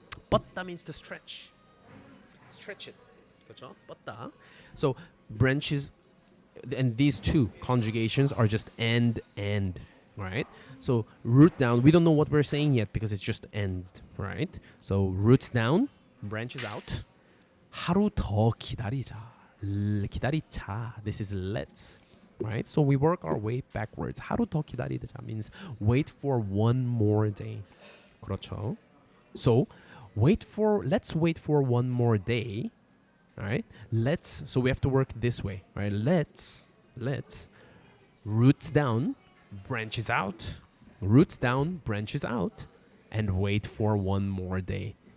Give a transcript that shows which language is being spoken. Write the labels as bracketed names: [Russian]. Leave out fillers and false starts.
[English] 뻗다 means to stretch it. [Korean] 그렇죠? 뻗다. [English] So branches, and these two conjugations are just and, right? So root down, we don't know what we're saying yet because it's just end, right? So roots down, branches out. [Korean] 하루 더 기다리자. 기다리자. This is let's. [English] right? So we work our way backwards. 하루 더 기다리자 means wait for one more day. [Korean] 그렇죠. [English] So let's wait for one more day. All right. So we have to work this way, right? Let's roots down, branches out, roots down, branches out, and wait for one more day.